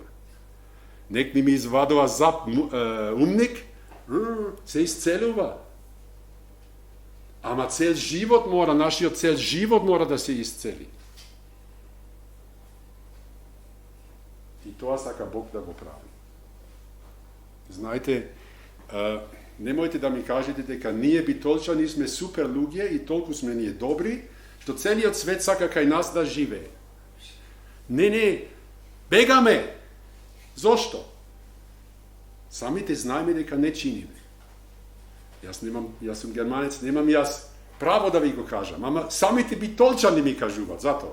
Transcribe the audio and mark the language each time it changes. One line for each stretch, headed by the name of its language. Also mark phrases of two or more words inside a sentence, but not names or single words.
Macedonian: Nek mi izvadova umnik, se isceluva. Ama cel život mora, našio cel život mora da se isceli. I to saka Bog da go pravi. Znajte, nemojte da mi kažete дека ние битолчани сме супер луѓе и толку сме ние добри, што целиот свет сака кај нас да живее. Не, бегаме. Зошто? Самите знаеме дека не чиниме. Јас сум германец, немам јас право да ви го кажам, ама самите битолчани ми кажуваат, затоа.